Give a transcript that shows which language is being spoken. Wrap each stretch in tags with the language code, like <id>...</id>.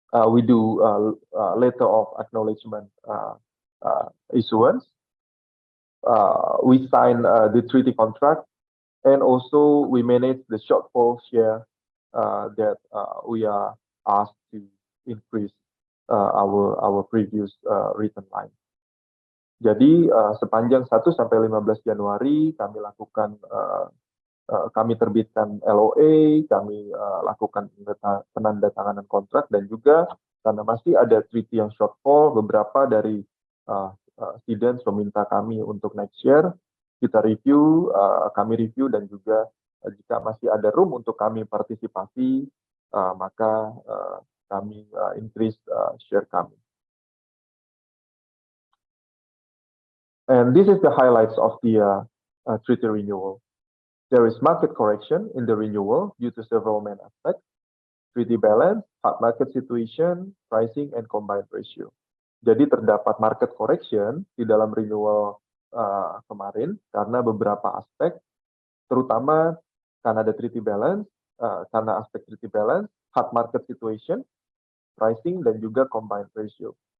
<en>we do letter of acknowledgement issuance. We sign the treaty contract, and also we manage the shortfall share that we are asked to increase our previous written line.</en> <id>Jadi sepanjang 1 sampai 15 Januari kami lakukan kami terbitkan LOA, kami lakukan penandatanganan kontrak, dan juga karena masih ada treaty yang shortfall, beberapa dari cedents meminta kami untuk next year kita review, kami review, dan juga jika masih ada room untuk kami partisipasi, maka kami increase share kami.</id> <en>And this is the highlights of the treaty renewal. There is market correction in the renewal due to several main aspects: treaty balance, hard market situation, pricing, and combined ratio.</en> <id>Jadi terdapat market correction di dalam renewal kemarin karena beberapa aspek, terutama karena ada treaty balance, karena aspek treaty balance, hard market situation, pricing, dan juga combined ratio.</id>